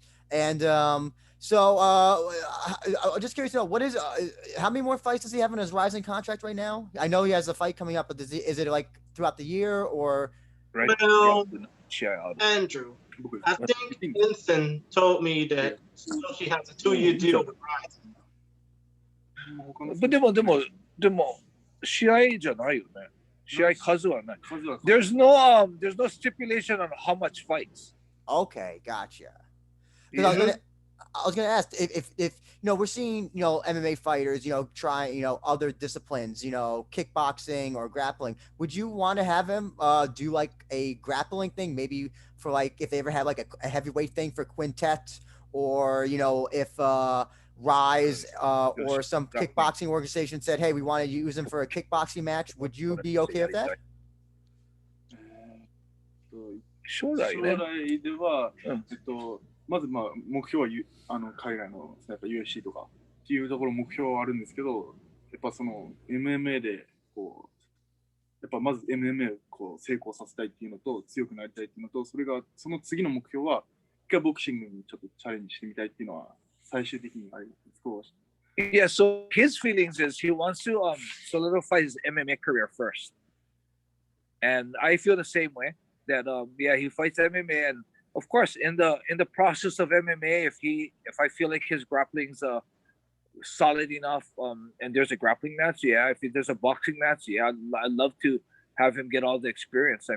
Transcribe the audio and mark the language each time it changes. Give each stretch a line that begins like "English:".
English: And so I'm just curious to know, how many more fights does he have in his RIZIN contract right now? I know he has a fight coming up, but is it like throughout the year or? Right. Well, Andrew, I think Enson told me that she has a 2-year deal with RIZIN.
Japanese: But でも試合じゃないよね。試合数はない。
English: There's no stipulation on how much fights. Okay, gotcha. I was gonna ask if we're seeing MMA fighters try other disciplines, kickboxing or grappling. Would you want to have him do like a grappling thing, maybe for like if they ever had like a heavyweight thing for quintet, or if Rise or some kickboxing organization said, hey, we want to use him for a kickboxing match, would you be okay with that?
Japanese: 将来では、まず目標は海外のやっぱ UFC とかっていうところ目標はあるんですけど、やっぱその MMA でやっぱまず MMA を成功させたいっていうのと強くなりたいっていうのと、その次の目標は一回ボクシングにちょっとチャレンジしてみたいっていうのは最終的にあります。
English: Yeah, so his feelings is he wants to solidify his MMA career first, and I feel the same way. That he fights MMA, and of course in the process of MMA, if I feel like his grappling's solid enough, and there's a grappling match, if there's a boxing match, I'd love to have him get all the experience.